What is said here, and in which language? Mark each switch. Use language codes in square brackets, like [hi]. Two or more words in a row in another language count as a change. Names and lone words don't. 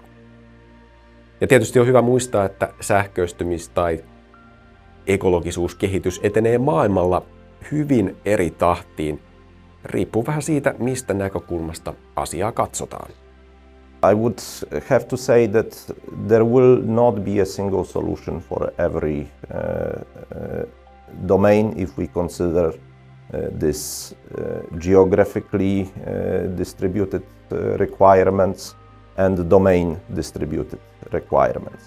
[fi] Ja tietysti on hyvä muistaa, että sähköistymis- tai ekologisuuskehitys etenee maailmalla hyvin eri tahtiin, riippuu vähän siitä, mistä näkökulmasta asiaa katsotaan. [en] I would have to say that there will not be a single solution for every domain if we consider this geographically distributed requirements and domain distributed requirements.